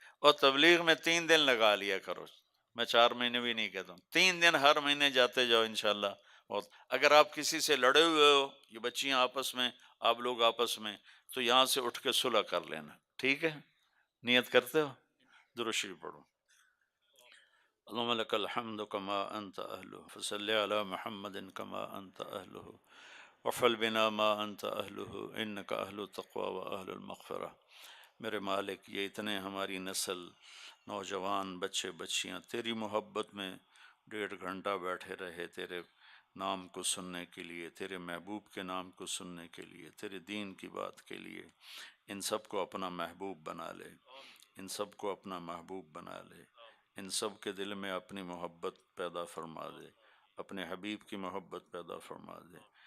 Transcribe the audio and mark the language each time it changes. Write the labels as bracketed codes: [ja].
[ur] اور تبلیغ میں 3 دن لگا لیا کرو. میں 4 مہینے بھی نہیں کہتا ہوں، 3 دن ہر مہینے جاتے جاؤ انشاءاللہ. اور اگر آپ کسی سے لڑے ہوئے ہو، یہ بچیاں آپس میں، آپ لوگ آپس میں، تو یہاں سے اٹھ کے صلح کر لینا. ٹھیک ہے؟ نیت کرتے ہو؟ درود شریف پڑھو. [ar] اللهم لك الحمد كما أنت أهله فصل على محمد كما أنت أهله وفعل بنا ما أنت أهله إنك أهل التقوى وأهل المغفرة. [ur] میرے مالک، یہ اتنے ہماری نسل، نوجوان، بچے بچیاں تیری محبت میں 1.5 گھنٹہ بیٹھے رہے تیرے نام کو سننے کے لیے، تیرے محبوب کے نام کو سننے کے لیے، تیرے دین کی بات کے لیے. ان سب کو اپنا محبوب بنا لے، ان سب کو اپنا محبوب بنا لے، ان سب کے دل میں اپنی محبت پیدا فرما دے، اپنے حبیب کی محبت پیدا فرما دے.